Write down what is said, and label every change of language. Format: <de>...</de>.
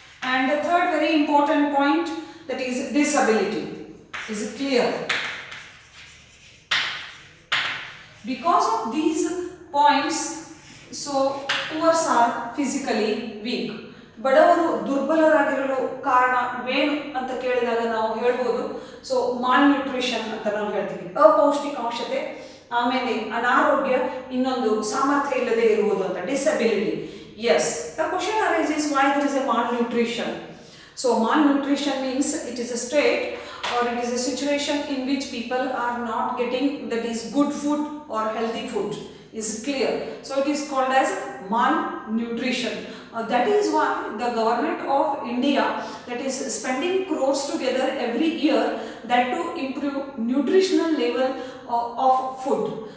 <en>And the third very important point, that is disability. Is it clear? Because of these points, so poor are physically weak.</en> <kn>ಬಡವರು ದುರ್ಬಲರಾಗಿರಲು ಕಾರಣವೇನು ಅಂತ ಕೇಳಿದಾಗ ನಾವು ಹೇಳ್ಬೋದು, so malnutrition ಅಂತ ನಾವು ಹೇಳ್ತೀವಿ. ಅಪೌಷ್ಟಿಕಾಂಶತೆ, ಆಮೇಲೆ ಅನಾರೋಗ್ಯ, ಇನ್ನೊಂದು ಸಾಮರ್ಥ್ಯ ಇಲ್ಲದೆ ಇರುವುದು ಅಂತ, disability.</kn> <en>Yes, the question arises why there is a malnutrition. So malnutrition means it is a state or it is a situation in which people are not getting that is good food or healthy food. Is it clear? So it is called as malnutrition. That is why the government of India that is spending crores together every year that to improve nutritional level of food.</en>